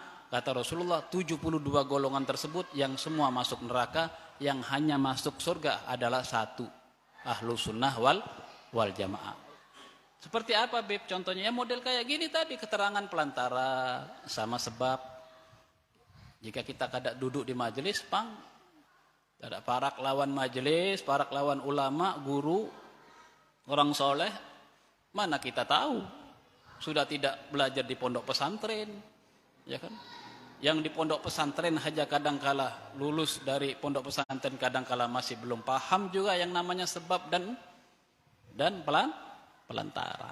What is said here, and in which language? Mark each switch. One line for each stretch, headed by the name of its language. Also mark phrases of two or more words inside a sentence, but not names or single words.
Indonesian: Kata Rasulullah 72 golongan tersebut yang semua masuk neraka, yang hanya masuk surga adalah satu,
Arabic: أهل السنة والجماعة.
Indonesian: Seperti apa Beb contohnya? Ya model kayak gini tadi, keterangan pelantara sama sebab.
Banjar: Jika kita kada duduk di majelis ada parak lawan majelis, parak lawan ulama, guru, orang soleh,
Indonesian: mana kita tahu? Sudah tidak belajar di pondok pesantren, ya kan? Yang di pondok pesantren saja kadangkala lulus dari pondok pesantren kadangkala masih belum paham juga yang namanya sebab dan pelantara.